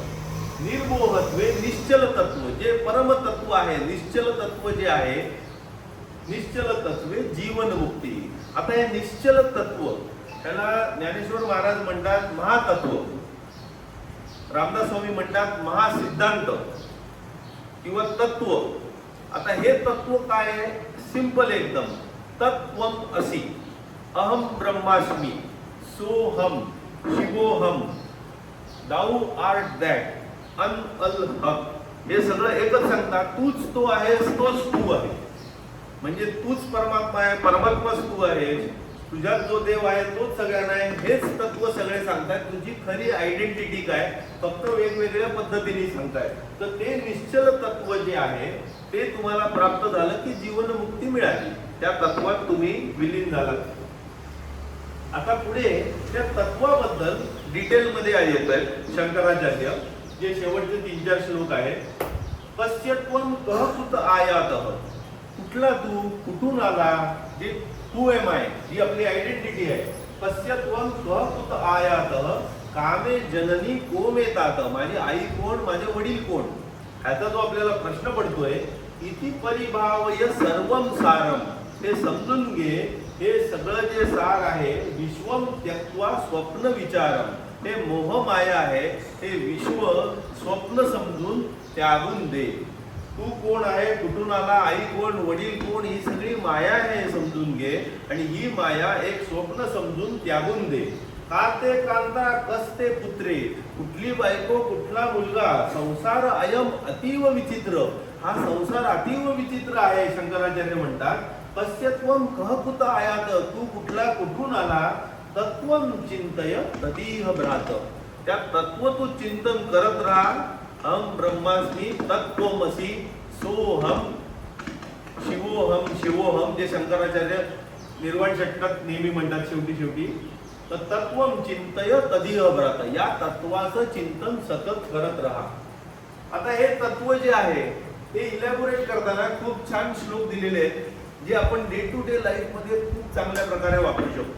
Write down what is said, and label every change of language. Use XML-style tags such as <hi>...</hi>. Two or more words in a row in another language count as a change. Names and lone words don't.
<sa>निर्मोहत्वे निश्चल तत्व,</sa> <mr>जे परमतत्व आहे, निश्चल तत्व जे आहे,</mr> <sa>निश्चल तत्वे जीवन मुक्ती.</sa> <mr>आता हे निश्चल तत्व त्याला ज्ञानेश्वर महाराज म्हणतात महातत्व, रामदास स्वामी म्हणतात महासिद्धांत किंवा तत्व. आता हे तत्व काय आहे? सिंपल एकदम.</mr> <sa>तत्वम असी, अहम ब्रह्मास्मी, सोहम शिवोहम,</sa> <en>thou art that,</en> <ar>أنا الحق.</ar> <mr>हे सगळं एकच सांगतात, तूच तो आहेस, तोच तू आहे. म्हणजे तूच परमात्मा आहे, परमात्माच तू आहेस, तुझ्यात जो देव आहे तोच सगळ्यांना आहे. हेच तत्व सगळे सांगतात. तुझी खरी आयडेंटिटी काय, फक्त वेगवेगळ्या पद्धतीने सांगतायत. तर ते निश्चल तत्व जे आहे ते तुम्हाला प्राप्त झालं की जीवनमुक्ती मिळाली. त्या तत्वात तुम्ही विलीन झालात. आता पुढे त्या तत्वाबद्दल डिटेलमध्ये येत आहेत शंकराचार्य, जे शेवटचे 3-4 श्लोक आहेत.</mr> <sa>पश्यत्वम कह कुत आयातः,</sa> <mr>कुठला तू, कुठून आला, जे</mr> <en>who am I,</en> <mr>जी आपली आयडेंटिटी आहे.</mr> <sa>पश्यत्वम कह कुत आयातः, कामे जननी कोमेतात,</sa> <mr>माझी आई कोण, माझे वडील कोण, ह्याचा जो आपल्याला प्रश्न पडतोय.</mr> <sa>इति परिभावय सर्वम सारम,</sa> <mr>हे समजून घे, हे सगळं जे सार आहे.</mr> <sa>विश्वम त्यक्त्वा स्वप्न विचारम,</sa> <mr>हे मोह माया आहे, हे विश्व स्वप्न समजून त्यागून दे. तू कोण आहे, कुठून आला, आई कोण, वडील कोण, ही सगळी माया आहे हे समजून घे आणि ही माया एक स्वप्न समजून त्यागून दे.</mr> <sa>काते कांता कसते पुत्रे,</sa> <mr>कुठली बायको, कुठला मुलगा,</mr> <sa>संसार अयम अतीव विचित्र,</sa> <mr>हा संसार अतीव विचित्र आहे. शंकराचार्य म्हणतात</mr> <sa>पश्यत्वम कह कुत आयात,</sa> <mr>तू कुठला, कुठून आला.</mr> <sa>तत्वम चिंतय तदीह भ्रात,</sa> <mr>त्या तत्व तू चिंतन करत राहा.</mr> <sa>अहम ब्रह्मास्मी तत्वमसी सोहम शिवोहम शिवोहम,</sa> <mr>जे शंकराचार्य निर्वाण षटकात नेहमी म्हणतात शेवटी. तर</mr> <sa>तत्वम चिंतय तदीह भ्रात,</sa> <mr>या तत्वाचं चिंतन सतत करत राहा. आता हे तत्व जे आहे ते इलॅबोरेट करताना खूप छान श्लोक दिलेले आहेत, जे आपण</mr> <en>day to day life</en> <mr>मध्ये खूप चांगल्या प्रकारे वापरू शकतो.</mr>